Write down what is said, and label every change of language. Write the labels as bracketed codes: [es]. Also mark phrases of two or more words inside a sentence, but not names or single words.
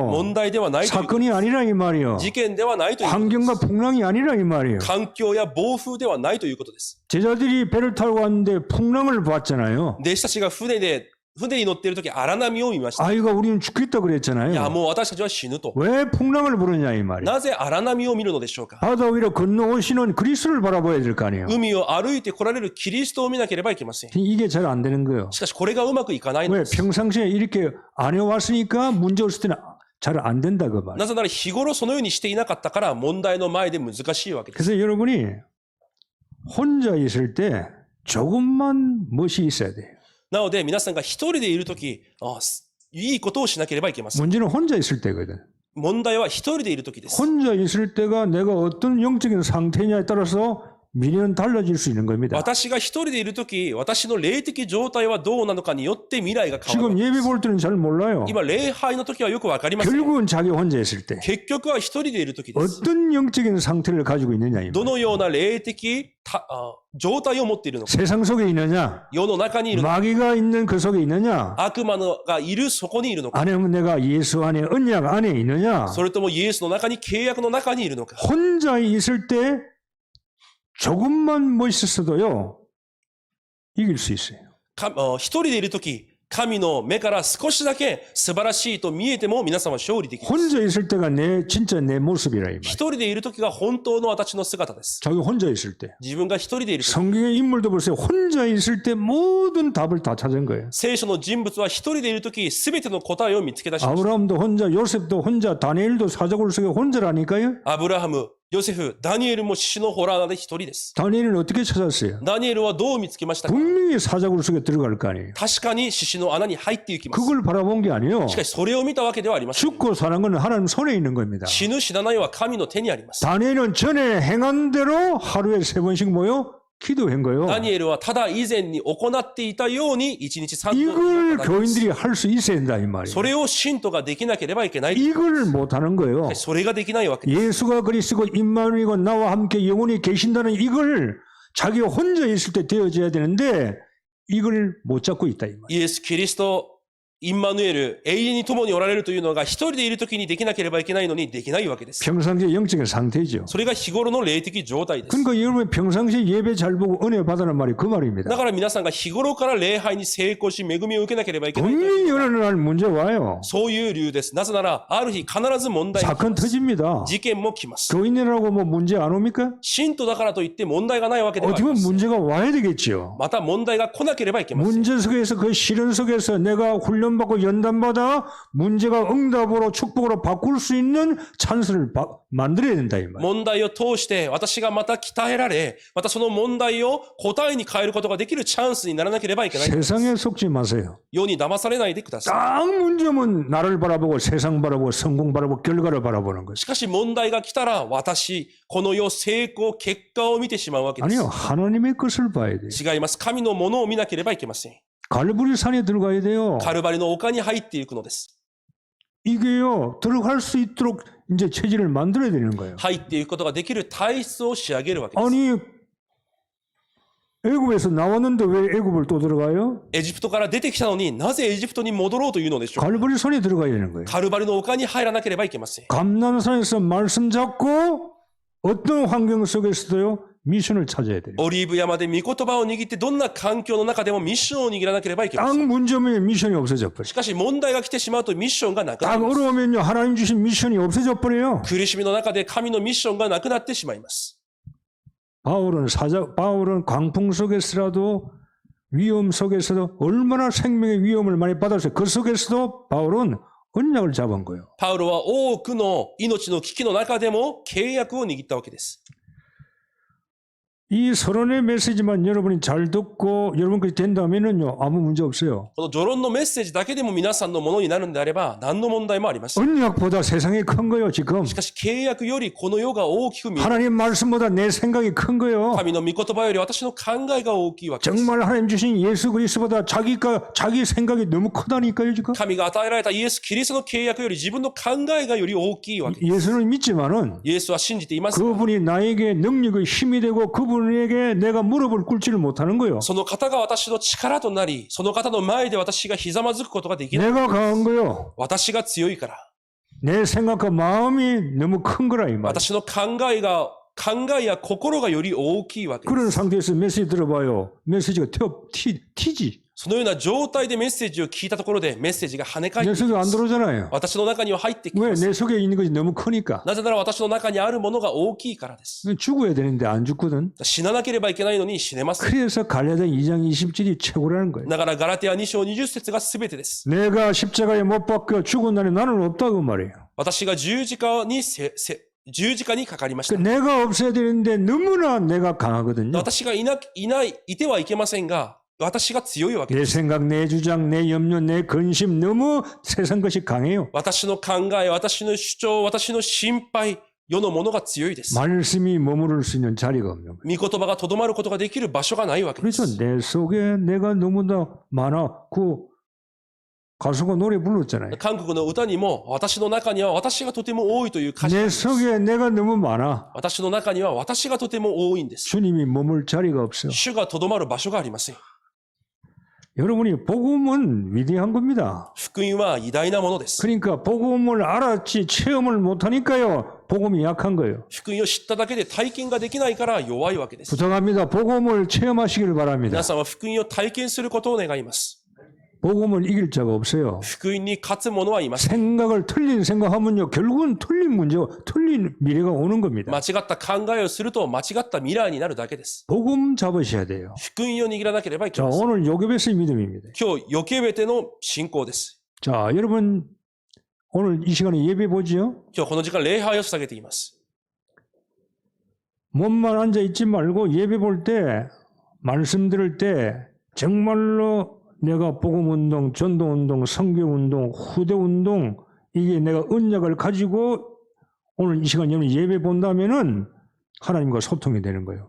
[ja] 問題ではないということ。 [ko] 사건이 아니라 이 말이요. [ja] 事件ではないということ。 [ko] 환경과 풍랑이 아니라 이 말이요. [ja] 環境や暴風ではないということです。 [ko] 제자들이 배를 타고 왔는데 풍랑을 봤잖아요. [ja] 弟子たちが船に乗っているとき荒波を見ました。 [ko] 아이가 우리는 죽겠다 [ja] いや、 [ko] 그랬잖아요. [ja] もう私たちは死ぬと。 [ko] 왜 풍랑을 부르냐 이 말이에요. [ja] なぜ荒波を見るのでしょうか？ [ko] 바다 위로 건너오시는 그리스도를 바라봐야 될 거 아니에요. [ja] 海を歩いて来られるキリストを見なければいけません。 [ko] 이게 잘 안 되는 거예요. [ja] しかしこれがうまくいかないの [ko] 왜? [ja] です。 [ko] 평상시에 이렇게 안 해왔으니까 문제 없을 때는 잘 안 된다 그 말. [ja] なぜなら日頃そのようにしていなかったから問題の前で難しいわけです。 [ko] 그래서 여러분이 혼자 있을 때 조금만 멋이 있어야 돼요. [ja] なので皆さんが一人でいるとき、いいことをしなければいけません。 [ko] 문제는 혼자 있을 때거든. [ja] 問題は一人でいるときです。 [ko] 혼자 있을 때가 내가 어떤 영적인 상태냐에 따라서 미래는 달라질 수 있는 겁니다. [ja] 私が一人でいるとき、私の霊的状態はどうなのかによって未来が変わる。 [ko] 지금 예배 볼 때는 잘 몰라요. [ja] 今、礼拝のときはよくわかりません。 [ko] 결국은 자기 혼자 있을 때 [ja] 結局は一人でいるときです。 [ko] 어떤 영적인 상태를 가지고 있느냐 이 [ja] ど [ko] 말. [ja] のような霊的状態を持っているのか。 [ko] 세상 속에 있느냐, [ja] 世の中にいるのか。 [ko] 마귀가 있는 그 속에 있느냐, [ja] 悪魔がいるそこにいるのか。 [ko] 아니면 내가 예수 안에 언약 안에 있느냐. [ja] それともイエスの中に契約の中にいるのか。 [ko] 혼자 있을 때 조금만 멋있어도요 이길 수 있어요. [ja] 一人でいるとき、神の目から少しだけ素晴らしいと見えても皆さんは勝利できます。 [ko] 혼자 있을 때가 진짜 내 모습이라 이 말. [ja] 一人でいるときが本当の私の姿です。 [ko] 자기 혼자 있을 때. [ja] 自分が一人でいるとき。 [ko] 성경의 인물도 보세요. 혼자 있을 때 모든 답을 다 찾은 거예요. [ja] 聖書の人物は一人でいるとき、すべての答えを見つけ出しました。 [ko] 아브라함도 혼자, 요셉도 혼자, 다니엘도 사자굴 속에 혼자라니까요. [ja] アブラハム、ヨセフ、ダニエルも獅子のホラー穴で一人です。 [ko] 다니엘은 어떻게 찾았어요? [ja] ダニエルはどう見つけましたか？ [ko] 분명히 사자굴 속에 들어갈 거 아니에요. [ja] 確かに獅子の穴に入っていきます。 [ko] 그걸 바라본 게 아니에요. [ja] しかしそれを見たわけではありません。 [ko] 죽고 사는 건 하나님 손에 있는 겁니다. [ja] 死ぬ死なないは神の手にあります。 [ko] 다니엘은 전에 행한 대로 하루에 3번씩 모여 기도한 거예요. [ja] ダニエルはただ以前に行っていたように一日3 [ko] 이걸 [ja] 分 [ko] 교인들이 할 수 있어야 된다 이 말이에요. [ja] それを信徒ができなければいけない。 [ko] 이걸 못하는 거예요. [ja] それができないわけです。 [ko] 예수가 그리스도고 임마누엘이고 나와 함께 영원히 계신다는 이걸 자기가 혼자 있을 때 되어져야 되는데 이걸 못 잡고 있다 이 말이에요. [ja] イエス・キリストインマヌエル、永遠に共におられるというのが一人でいるときにできなければいけないのにできないわけです。 [ko] 평상시의 영적인 상태죠. [ja] それが日頃の霊的状態です。 [ko] 그러니까 여러분이 평상시에 예배 잘 보고 은혜 받으라는 말이 그 [ja] だ [ko] 말입니다. [ja] から皆さんが日頃から礼拝に成功し恵みを受けなければいけないという [ko] 분명히 어느 날 문제 와요. [ja] そういう理由です。なぜなら、ある日必ず問題が来 [ko] 사건 [ja] ます。 [ko] 터집니다. [ja] 事件も来ます。 [ko] 교인이라고 뭐 문제 안 옵니까? [ja] 信徒だからといって問題がないわけではあり [ko] 어떻게 [ja] ません。 [ko] 문제가 와야 되겠지요. [ja] また問題が来なければいけません。 [ko] 문제 속에서 그 시련 속에서 내가 훈련받고 연단받아 문제가 응답으로 축복으로 바꿀 수 있는 찬스를 만들어야 된다 이 말. [ja] 問題を通して私がまた鍛えられ、またその問題を答えに変えることができるチャンスにならなければいけない。 [ko] 세상에 속지 마세요. [ja] 世に騙されないでください。 [ko] 딱 문제면 나를 바라보고 세상 바라보고 성공 바라보고 결과를 바라보는 거죠. [ja] しかし問題が来たら私、この世成功、結果を見てしまうわけです。 [ko] 아니요. 하나님의 것을 봐야 돼요. [ja] 違います。神のものを見なければいけません。 [ko] 갈보리 산에 들어가야 돼요. [ja] カルバリの丘に入っていくのです。 [ko] 이게요. 들어갈 수 있도록 이제 체질을 만들어야 되는 거예요. [ja] 入っていくことができる体質を仕上げるわけです。 [ko] 아니 애굽에서 나왔는데 왜 애굽을 또 들어가요? [ja] エジプトから出てきたのになぜエジプトに戻ろうというのでしょう。 [ko] 갈보리 산에 들어가야 되는 거예요. [ja] カルバリの丘に入らなければいけません。 [ko] 감난산에서 말씀 잡고 어떤 환경 속에서도요 미션을 찾아야 돼요. [ja] オリーブ山で御言葉を握ってどんな環境の中でもミッションを握らなければいけませ [ko] 딱 [ja] ん。 [ko] 문제면 미션이 없어져 버려. [ja] しかし問題が来てしまうとミッションがなくな [ko] 딱 [ja] ります。 [ko] 어려우면요 하나님 주신 미션이 없어져 버려요. [ja] 苦しみの中で神のミッションがなくなってしまいます。 [ko] 바울은 광풍 속에서라도 위험 속에서도 얼마나 생명의 위험을 많이 받았어요. 그 속에서도 바울은 언약을 잡은 거예요. [ja] パウロは多くの命の危機の中でも契約を握ったわけです。 [ko] 이 서론의 메시지만 여러분이 잘 듣고 여러분까지 된다면은요 아무 문제 없어요. [ja] この序論のメッセージだけでも皆さんのものになるんであれば何の問題もありません。 [ko] 언약보다 세상이 큰 거예요 지금. [ja] しかし契約よりこの世が大きく見える。 [ko] 하나님 말씀보다 내 생각이 큰 거예요. [ja] 神の御言葉より私の考えが大きいわけです。 [ko] 정말 하나님 주신 예수 그리스도보다 자기 생각이 너무 크다니까요 지금. [ja] 神が与えられたイエス・キリストの契約より自分の考えがより大きいわけです。 [ko] 예수는 믿지만은 [ja] イエスは信じていますが、 [ko] 그분이 나에게 능력의 힘이 되고 그분에게 내가 무릎을 꿇지를 못하는 거예요. [ja] その方が私の力となり、その方の前で私がひざまずくことができない。 [ko] 내가 강한 거요. [ja] 私が強いから。 [ko] 내 생각과 마음이 너무 큰 거라 이 말. [ja] 私の考えや心がより大きいわけです。 [ko] 그런 상태에서 메시지 들어봐요. 메시지가 튀지. [ja] そのような状態でメッセージを聞いたところでメッセージが跳ね返っ [ko] 내 [ja] てき [ko] 속에 [ja] ま [ko] 안 [ja] す。 [ko] 들어오잖아요. [ja] 私の中には入ってき [ko] 왜? [ja] ます。 [ko] 내 속에 있는 것이 너무 크니까. [ja] なぜなら私の中にあるものが大きいからです。 [ko] 죽어야 되는데 안 죽거든. [ja] 死ななければいけないのに死ねません。 [ko] 그래서 갈라디아 2장 20절이 최고라는 거예요. [ja] だからガラテア2章20節が全てです。 [ko] 내가 십자가에 못 박혀 죽은 날에 나는 없다고 말이에요. [ja] 私が十字架にかかりまし [ko] 그 [ja] た。 [ko] 내가 없어야 되는데 너무나 내가 강하거든요. [ja] 私がいてはいけませんが、私が強いわけで [ko] 내 [ja] す。 [ko] 생각, 내 주장, 내 염려, 내 근심 너무 세상 것이 강해요. [ja] 私の考え、私の主張、私の心配、世のものが強いです。 [ko] 말씀이 머무를 수 있는 자리가 없는 거예요. [ja] 御言葉がとどまることができる場所がないわけで [ko] 그래서 [ja] す。 [ko] 내 속에 내가 너무나 많아. 그 가수가 노래 불렀잖아요. [ja] 韓国の歌にも、私の中には私がとても多いという歌詞があ [ko] 내 [ja] ります。 [ko] 속에 내가 너무 많아. [ja] 私の中には私がとても多いんです。 [ko] 주님이 머물 자리가 없어요. [ja] 主がとどまる場所がありません。 [ko] 여러분이 복음은 위대한 겁니다. [ja] 福音は偉大なものです。 [ko] 그러니까 복음을 알았지 체험을 못하니까요. 복음이 약한 거예요. [ja] 福音を知っただけで体験ができないから弱いわけです。 [ko] 부탁합니다. 복음을 체험하시길 바랍니다. [ja] 皆さんは福音を体験することを願います。 [ko] 복음을 이길 자가 없어요. [ja] 福音に勝つ者はいません。 [ko] 생각을 틀린 생각하면요. 결국은 틀린 문제가 틀린 미래가 오는 겁니다. [ja] 間違った考えをすると間違った未来になるだけです。 [ko] 복음 잡으셔야 돼요. [ja] 福音を握らなければいけ [ko] 자, [ja] ません。 [ko] 오늘 요괴베스의 믿음입니다. [ja] 今日、ヨケベテの信仰です。 [ko] 자, 여러분 오늘 이 시간에 예배 보지요? [ja] 今日この時間礼拝を捧げています。 [ko] 몸만 앉아 있지 말고 예배 볼 때 말씀 들을 때 정말로 내가 복음운동, 전도운동, 선교운동, 후대운동 이게 내가 언약을 가지고 오늘 이 시간 여러분 예배 본다면은 하나님과 소통이 되는 거예요.